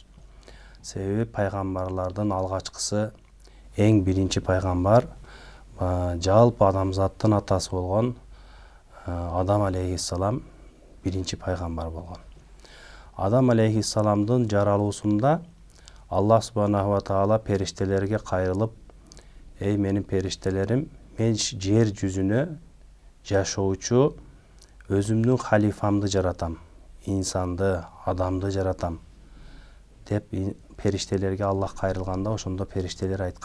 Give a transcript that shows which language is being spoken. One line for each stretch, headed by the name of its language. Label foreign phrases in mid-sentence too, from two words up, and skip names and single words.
Kyrgyz: Себеби пайгамбарлардын алгачкысы, эң биринчи пайгамбар жалпы адамзаттын атасы болгон Адам алейхиссалам биринчи пайгамбар болгон. Адам алейхиссаламдын жаралуусунда Аллах
Arabic: سبحانه وتعالى
Kyrgyz: периштелерге кайрылып: "Эй менин периштелерим, мен жер жүзүнө жашоочу өзүмдүн халифамды жаратам, инсанды, адамды жаратам" деп периштелерге Аллах кайрылганда, ошондо периштелер айткан.